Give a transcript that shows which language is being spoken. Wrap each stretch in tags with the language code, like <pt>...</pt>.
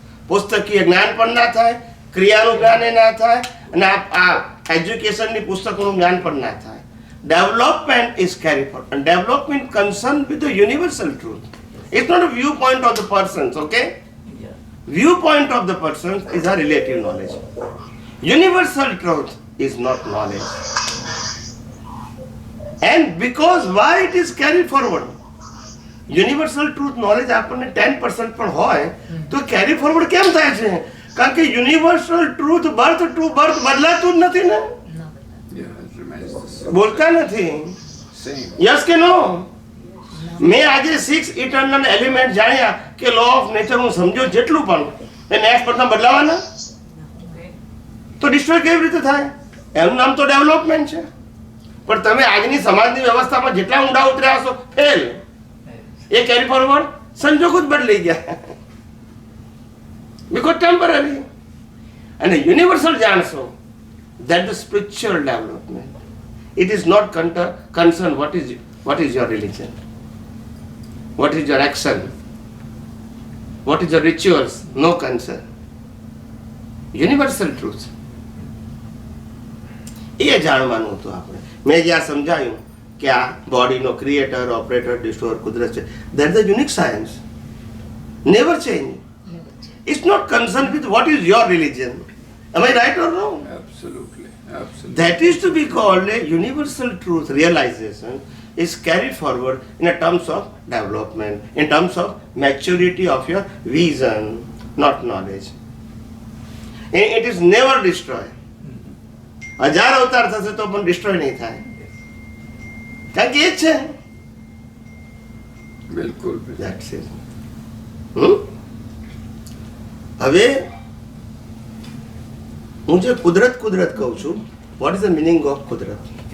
<gu>પુસ્તકીય જ્ઞાન પણ ના થાય, ક્રિયાનું જ્ઞાન એ ના થાય, અને આ એજ્યુકેશનની પુસ્તકોનું જ્ઞાન પણ ના થાય.</gu> <en>Development is carried forward, and development concerned with the universal truth. It's not a viewpoint of the persons, okay? Viewpoint of the persons is a relative knowledge. Universal truth is not knowledge. And because why it is carried forward?</en> <gu>Universal truth knowledge આપણને 10% પણ હોય તો carry forward કેમ થાય છે? કારણ કે universal truth birth to birth બદલાતું જ નથી ને. બોલતા નથી. યસ કે નો? મેં આજે 6 ઇટર્નલ એલિમેન્ટ જાણ્યા કે લો ઓફ નેચર હું સમજો જેટલું પણ એ નેક્સ્ટ પર્સન બદલાવાના તો ડિસ્ટ્રોય કેવી રીતે થાય? એનું નામ તો ડેવલપમેન્ટ છે. પણ તમે આજની સમાજની વ્યવસ્થામાં જેટલા ઊંડા ઉતર્યા હશો, ફેલ. એ કેરી ફોરવર્ડ સંજોગો જ બદલાઈ ગયા, બીકોઝ ટેમ્પરરી. અને યુનિવર્સલ જાણશો,</gu> <en>that the spiritual development. It is not concerned what is your religion, what is your action, what is your rituals, no concern. Universal truth.</en> <gu>એ જાણવાનું હતું આપણે. મેં જ્યાં સમજાયું કે આ બોડીનો ક્રિએટર, ઓપરેટર, ડિસ્ટ્રોયર કુદરત છે,</gu> <en>that is a unique science, never change. It's not concerned with what is your religion. Am I right or wrong? Absolutely. That is to be called a universal truth realization is carried forward in a terms of development, in terms of maturity of your vision, not knowledge. It is never destroyed.</en> <gu>1000 અવતાર થશે તો પણ destroy નહીં થાય, કારણ કે એ જ છે. બિલકુલ.</gu> <en>That's it.</en> <gu>હવે હું જે કુદરત કહું છું,</gu> <en>what is the meaning of</en> <gu>કુદરત?</gu>